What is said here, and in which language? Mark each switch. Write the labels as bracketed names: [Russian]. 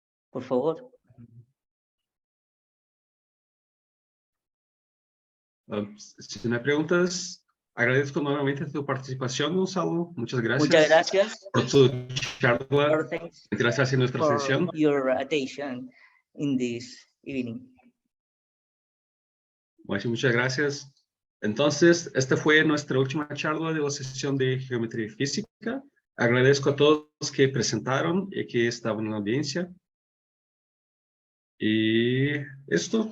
[Spanish] Por favor. Si no hay preguntas, agradezco nuevamente tu participación, Gonzalo. Muchas gracias. Muchas gracias. Por tu charla. Gracias en nuestra [English] for [Spanish] sesión. [English] your attention in this evening. [Spanish] Bueno, muchas gracias. Entonces, esta fue nuestra última charla de la sesión de Geometría y Física. Agradezco a todos que presentaron y que estaban en la audiencia. Y esto.